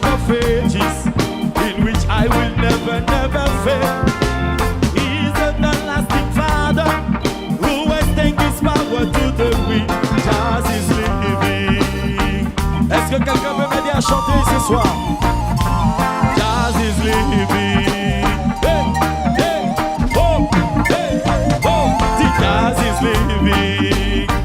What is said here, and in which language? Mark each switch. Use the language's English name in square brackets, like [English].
[English] Ages, in which I will never, never fail. He's an everlasting Father, who extends his power to the wind. Jazz is living. [French] Est-ce que quelqu'un peut m'aider à chanter ce soir? [English] Jazz is living. Hey, hey, oh, hey, oh, the jazz is living.